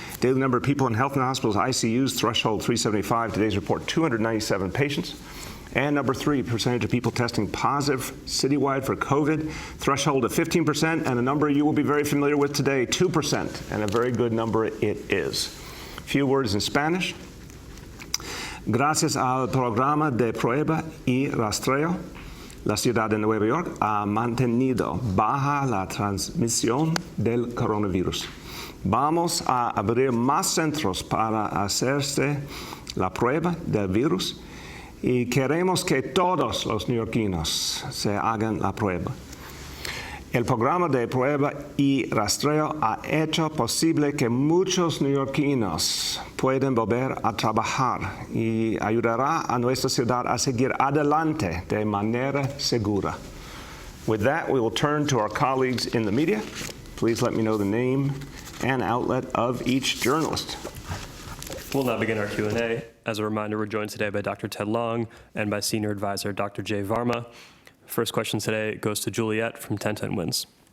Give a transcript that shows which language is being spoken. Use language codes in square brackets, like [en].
[en] Daily number of people in health and hospitals ICUs. Threshold 375. Today's report 297 patients. And number 3, percentage of people testing positive citywide for COVID. Threshold of 15%, and a number you will be very familiar with today, 2%, and a very good number it is. A few words in Spanish. [es] Gracias al programa de prueba y rastreo, la ciudad de Nueva York ha mantenido baja la transmisión del coronavirus. Vamos a abrir más centros para hacerse la prueba del virus y queremos que todos los neoyorquinos se hagan la prueba. El programa de prueba y rastreo ha hecho posible que muchos neoyorquinos puedan volver a trabajar y ayudará a nuestra ciudad a seguir adelante de manera segura. [en] With that, we will turn to our colleagues in the media. Please let me know the name and outlet of each journalist. We'll now begin our Q&A. As a reminder, we're joined today by Dr. Ted Long and by Senior Advisor Dr. Jay Varma. First question today goes to Juliet from 1010 Wins.